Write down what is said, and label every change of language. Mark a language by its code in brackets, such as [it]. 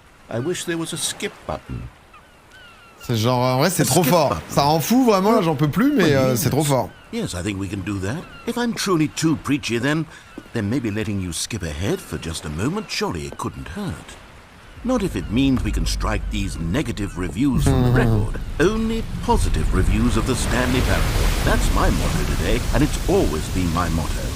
[en] I wish there was a skip button. [fr] C'est genre, en vrai, c'est trop fort. Ça rend fou, vraiment, là, j'en peux plus, mais c'est trop fort. [en] Yes, I think we can do that. If I'm truly too preachy, then maybe letting you skip ahead for just a moment, surely it couldn't hurt. Not if it means we can strike these negative reviews from the record. Only positive reviews of the Stanley Parable. That's my motto today, and it's always been my motto.